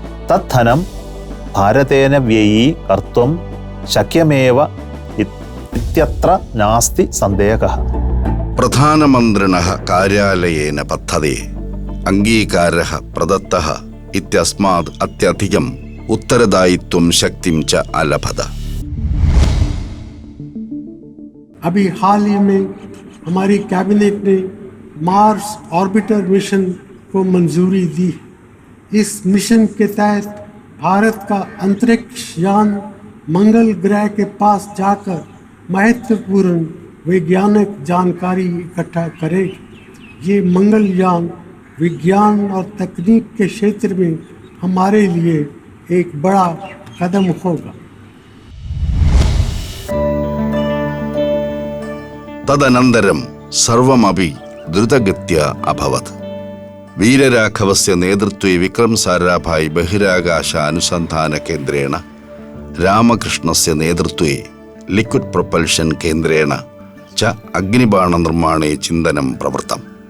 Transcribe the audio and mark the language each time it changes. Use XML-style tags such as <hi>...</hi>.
<sa>तद्धनं भारतेन व्ययी कर्तुं शक्यमेव इत्यत्र नास्ति सन्देहः. प्रधानमन्त्रिणः कार्यालयेन पद्धते अङ्गीकारः प्रदत्तः इत्यस्मात् अत्यधिकम् उत्तरदायित्वं शक्तिं च अलभत.</sa> <hi>अभी हाल ही में हमारी कैबिनेट ने मार्स ऑर्बिटर मिशन को मंजूरी दी. इस मिशन के तहत भारत का अंतरिक्ष यान मंगल ग्रह के पास जाकर महत्वपूर्ण वैज्ञानिक जानकारी इकट्ठा करेगा. ये मंगलयान विज्ञान और तकनीक के क्षेत्र में हमारे लिए एक बड़ा कदम होगा.</hi> <sa>तदनन्तरं सर्वमपि द्रुतगत्या अभवत्. वीरराघवस्य नेतृत्वे विक्रम साराभाई बहिराकाश अनुसन्धानकेन्द्रेण, रामकृष्णस्य नेतृत्वे लिक्विड् प्रपल्षन् केन्द्रेण च अग्निबाणनिर्माणे चिन्तनं प्रवृत्तम्.</sa>